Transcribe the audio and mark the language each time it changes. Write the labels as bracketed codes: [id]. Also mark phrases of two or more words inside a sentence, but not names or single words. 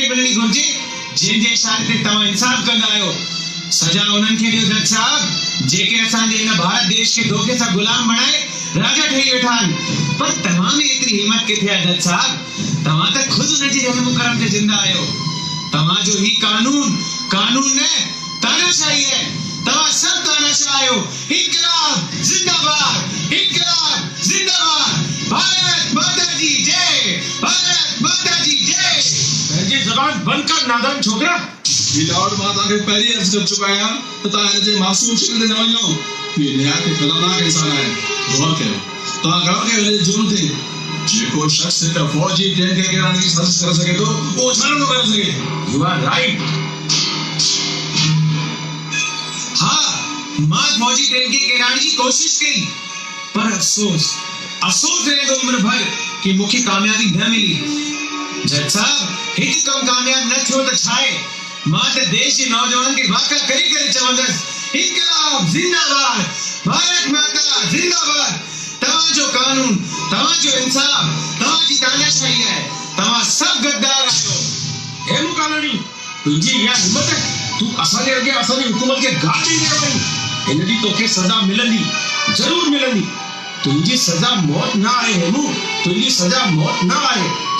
[sd] खे मिलणी घुरिजे जंहिंजे इशारे ते तव्हां इंसाफ कंदा आहियो सजा उन्हनि खे ॾियो जज साहब जेके असांजे हिन भारत देश खे धोखे सां गुलाम बणाए राजा ठही वेठा आहिनि पर तव्हां में एतिरी हिम्मत किथे आहे जज साहब तव्हां त ख़ुदि हुनजी रहम करम ते जिंदा आहियो तव्हांजो ही कानून न तानाशाही है तव्हां सभु तानाशाह आहियो इनकलाब जिंदाबाद भारत माता जी जय भारत माता जी जय पंहिंजी ज़बान बंदि कर नादान छोकरा लॉर्ड मां तव्हांखे पहिरीं अर्ज़ु करे चुका आहियां त तव्हां हिन जे मासूम शिकिल ते न वञो हीउ निहायत ख़तरनाक इंसान आहे गौर कयो तव्हां गौर कयो हिन जे जुर्म ते जेको शख़्स हिकु फौजी ट्रेन खे गिराइण जी साज़िश करे सघे थो उहो छा नथो करे सघे [en] You are right [sd] हाँ मां फौजी ट्रेन खे गिराइण जी कोशिश कई पर अफ़सोस रहे तो उम्र भर कि मूंखे कामयाबी न मिली जज साहब हिकु कम कामयाब न थियो त छा आहे मां त देश जे नौजवान खे वाक़ा करे चवंदसि इनकलाब जिंदाबाद भारत माता जिंदाबाद तव्हांजो कानून तव्हांजो इंसाफ तव्हांजी तानाशाही आहे तव्हां सभु गद्दार आहियो हेमू कालाणी तुंहिंजी इहा हिम्मत तूं असांजे अॻे असांजी हुकूमत खे गाॾ ॾेई रहियो आहीं हिन ॾींहुं तोखे सज़ा मिलंदी ज़रूरु मिलंदी तुंहिंजी सज़ा मौत न आहे हेमू तुंहिंजी सज़ा मौत न आहे